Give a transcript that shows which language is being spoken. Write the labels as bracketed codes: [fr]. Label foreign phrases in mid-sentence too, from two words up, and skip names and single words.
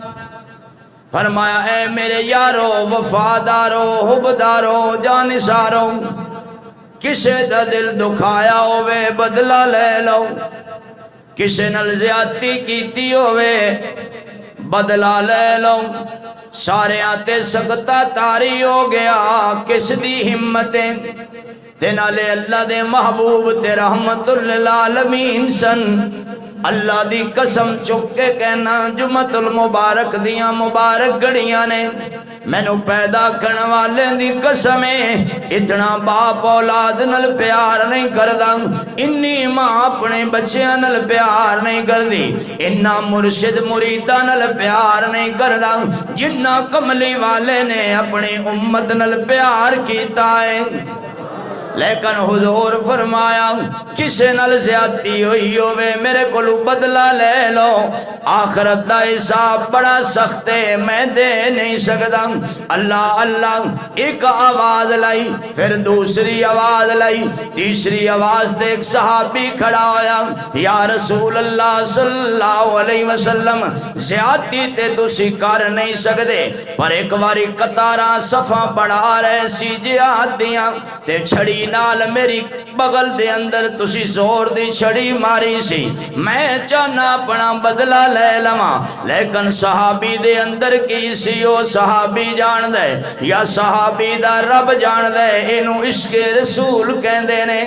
[pa] فرمایا اے میرے یارو وفادارو حبدارو جانسارو، کسے دا دل دکھایا ہوئے بدلہ لے لو، کسے نل زیادتی کیتی ہوئے بدلہ لے لو. سارے آتے سکتا تاری ہو گیا، کس دی ہمتیں تے نالے اللہ دے محبوب تے رحمت للعالمین سن. اللہ دی قسم چک کے کہنا جمعۃ المبارک دیاں مبارک گھڑیاں نے مینو پیدا کرنے والے دی قسم ہے، اتنا باپ اولاد نل پیار نہیں کردا، انی ماں اپنے بچیاں نل پیار نہیں کردی، اتنا مرشد مریداں نل پیار نہیں کردا جنہ کملی والے نے اپنی امت نل پیار کیتا ہے. لیکن حضور فرمایا کسے نال زیادتی ہوئی ہوئے میرے کولو بدلہ لے لو، آخرت دا حساب بڑا سخت ہے میں دے نہیں سکتا. اللہ اللہ ایک آواز لائی، پھر دوسری آواز لائی، تیسری آواز تے ایک صحابی کھڑا ہویا، یا رسول اللہ [ar] صلی اللہ علیہ وسلم [pa] زیادتی تے تسی کر نہیں سکتے، پر ایک باری قطاراں صفاں بڑھا رہے سی جہاد دیاں تے چھڑی نال میری بغل دے اندر تسی زور دی چھڑی ماری سی، میں چاہنا اپنا بدلہ لے لواں. لیکن صحابی دے اندر کی سی او صحابی جان دے یا صحابی دا رب جان دے، اینو عشق رسول کہندے نے.